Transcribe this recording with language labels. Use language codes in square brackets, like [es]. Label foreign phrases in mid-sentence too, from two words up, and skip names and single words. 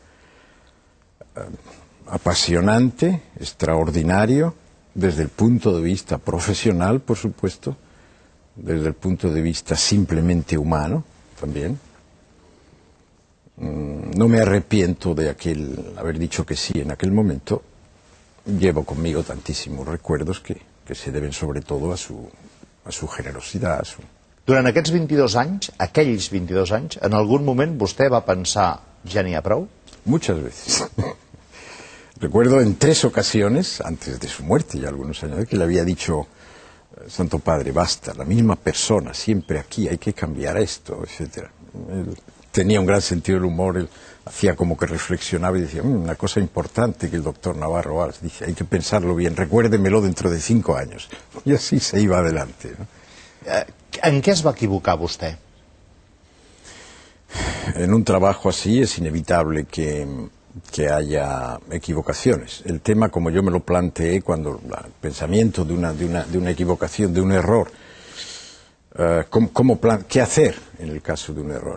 [es] Apasionante, extraordinario, desde el punto de vista profesional, por supuesto, desde el punto de vista simplemente humano, también. No me arrepiento de haber dicho que sí en aquel momento. Llevo conmigo tantísimos recuerdos que se deben sobre todo a su generosidad. [ca] Durant aquests 22 anys, aquells 22 anys, en algun moment vostè va pensar, ja n'hi ha prou? [es] Muchas veces. Recuerdo en 3 ocasiones, antes de su muerte, ya algunos años, que le había dicho, Santo Padre, basta, la misma persona, siempre aquí, hay que cambiar esto, etc. Él tenía un gran sentido del humor, él hacía como que reflexionaba y decía, una cosa importante que el doctor Navarro dice, hay que pensarlo bien, recuérdemelo dentro de 5 años. Y así se iba adelante, ¿no? [ca] En què es va equivocar vostè? [es] En un trabajo así es inevitable que haya equivocaciones. El tema, como yo me lo planteé cuando el pensamiento de una equivocación, de un error, ¿qué hacer en el caso de un error?